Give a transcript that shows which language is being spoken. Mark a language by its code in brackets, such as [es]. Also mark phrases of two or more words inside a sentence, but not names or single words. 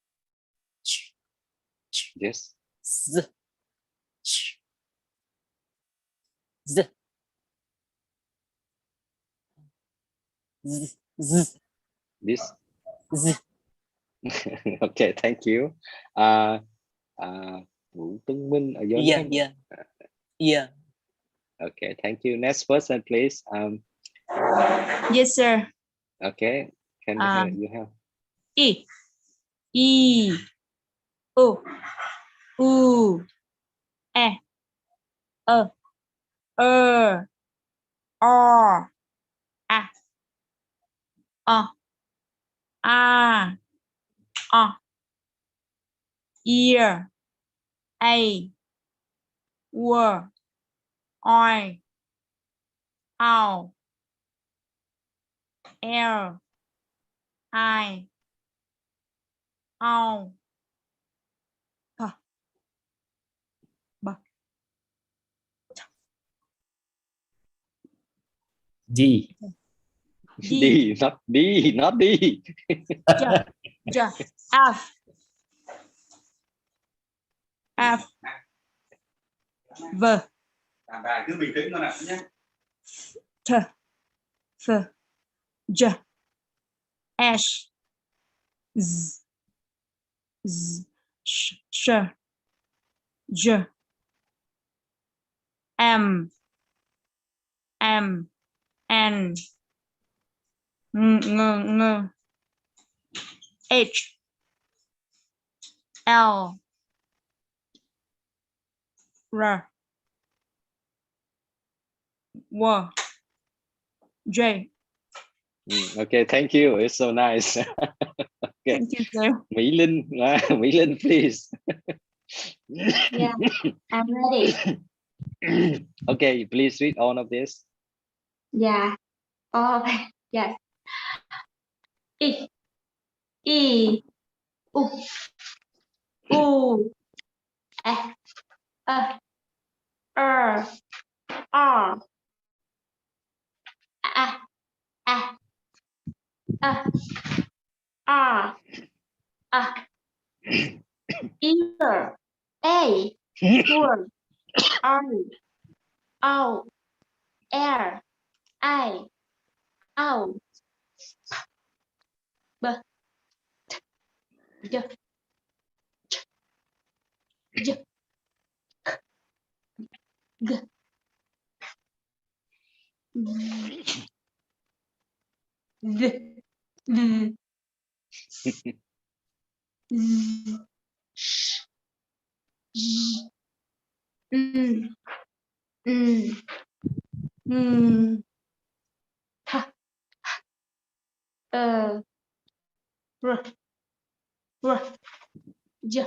[en] Z, Z, Z, Z. This. Z. Okay, thank you. [vi] Vũ Tuấn Minh ở dưới. [en] Yeah. Okay, thank you. Next person, please. Yes, sir. Okay, can you help? E, O, U, E, O, R, A, ear, A, W, I, ow, L, I, ow, B. D. D, not D, not D. J, F, F, V, [vi] cứ bình tĩnh con ạ nhé. [en] T, F, J, H, Z, Z, Sh, J, M, N, Ng, H, L, R, W, J. Okay, thank you. It's so nice. Okay. Thank you, sir. Mỹ Linh, Mỹ Linh, please. Yeah, I'm ready. Okay, please read all of this. Yeah. Oh, yes. I, U, U, R, A, A, ear, A, word, R, O, R, I, O, B, J, J, G, V, V, Sh, J, R, J.